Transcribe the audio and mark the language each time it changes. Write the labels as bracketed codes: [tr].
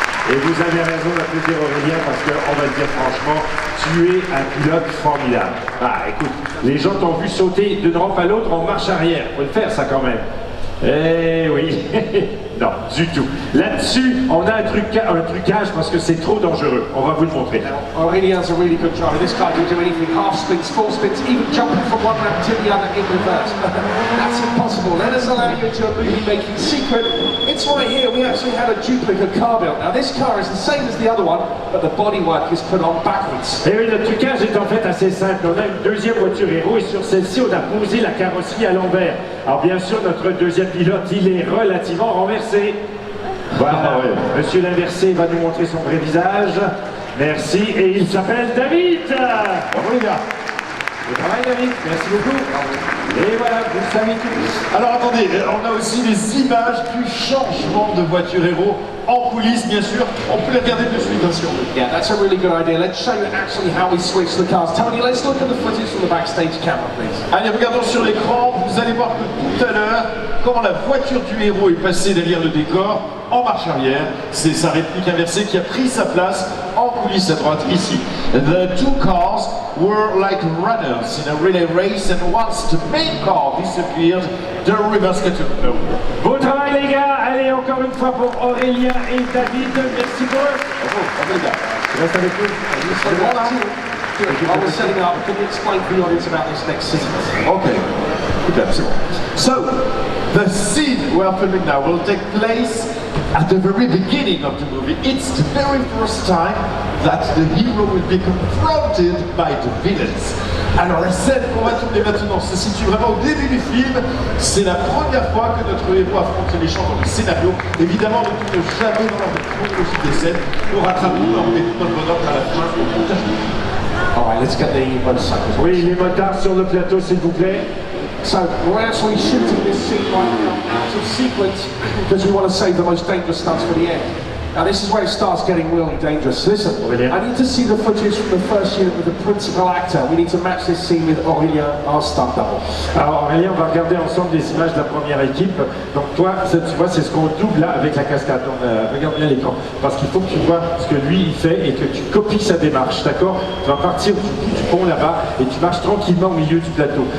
[fr] Et vous avez raison d'applaudir Aurélien parce qu'on va le dire franchement, tu es un pilote formidable. Ah, écoute, les gens t'ont vu sauter d'une rampe à l'autre en marche arrière. Faut le faire, ça, quand même. Eh oui. Non, du tout. Là-dessus, on a un trucage parce que c'est trop dangereux. On va vous le montrer. [en] Aurelien's a really good driver. This guy can do anything, half spins, full spins, even jumping from one ramp to the other in reverse. That's impossible. Let us allow you into a movie-making secret. It's right here. We actually had a duplicate car built. Now this car is the same as the other one, but the bodywork is put on backwards. [fr] Et oui, le trucage est en fait assez simple. On a une deuxième voiture héros et sur celle-ci, on a posé la carrosserie à l'envers. Alors bien sûr, notre deuxième pilote, il est relativement renversé. Voilà, Monsieur l'inversé va nous montrer son vrai visage. Merci, et il s'appelle David. Bravo les gars. Bon travail David, merci beaucoup. Et voilà, vous le savez tous. Alors attendez, on a aussi les images du changement de voiture héros en coulisses, bien sûr. On peut les regarder de suite, hein, si on veut. [en] Yeah, that's a really good idea. Let's show you actually how we switch the cars. Tony, let's look at the footage from the backstage camera, please. [fr] Allez, regardons sur l'écran. Vous allez voir que tout à l'heure, quand la voiture du héros est passée derrière le décor, en marche arrière, c'est sa réplique inversée qui a pris sa place en coulisses à droite, ici. [en] The two cars were like runners in a relay race, and once the main car disappeared, the reverse got over. [fr] Bon travail les gars, allez encore une fois pour Aurélien et David, merci pour eux. Bravo les gars. Tu restes avec nous. [en] So while we're setting up, can you explain to the audience about this next scene? Okay, good absolutely. So, the scene we are filming now will take place at the very beginning of the movie. It's the very first time that the hero will be confronted by the villains. [fr] Alors la scène qu'on va tourner maintenant se situe vraiment au début du film. C'est la première fois que notre héros affronte les méchants dans le scénario. Évidemment, ne tourne jamais dans la chronologie des scènes pour rattraper leur bonheur à la fin au montage. [en] Alright, let's get the motorcycles. [fr] Oui, les motards sur le plateau s'il vous plaît. [en] So we're actually shooting this scene right now out of sequence because we want to save the most dangerous stunts for the end. Now this is where it starts getting really dangerous. Listen, Aurélien. I need to see the footage from the first unit with the principal actor. We need to match this scene with Aurélien, our stunt double. [fr] Alors Aurélien, on va regarder ensemble les images de la première équipe. Donc toi, ça, tu vois, c'est ce qu'on double là avec la cascade. Donc, regarde bien l'écran. Parce qu'il faut que tu vois ce que lui il fait et que tu copies sa démarche, d'accord? Tu vas partir du bout du pont là-bas et tu marches tranquillement au milieu du plateau.